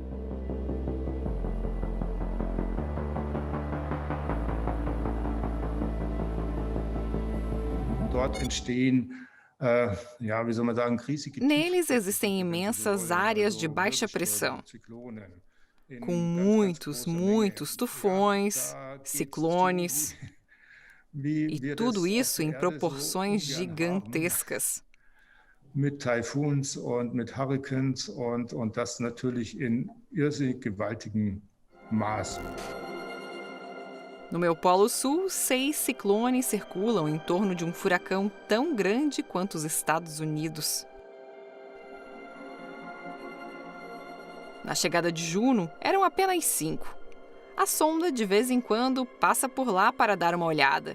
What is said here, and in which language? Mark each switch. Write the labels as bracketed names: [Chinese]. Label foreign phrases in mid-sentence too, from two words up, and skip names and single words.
[Portuguese] Neles existem imensas áreas de baixa pressão, com muitos tufões, ciclones, e tudo isso em proporções gigantescas. [German] Mit Taifuns und mit Hurrikans und das natürlich in irrsinnig gewaltigem Maß. [Portuguese] No meu Polo Sul, 6 ciclones circulam em torno de um furacão tão grande quanto os Estados Unidos. Na chegada de Juno, eram apenas 5. A sonda, de vez em quando, passa por lá para dar uma olhada.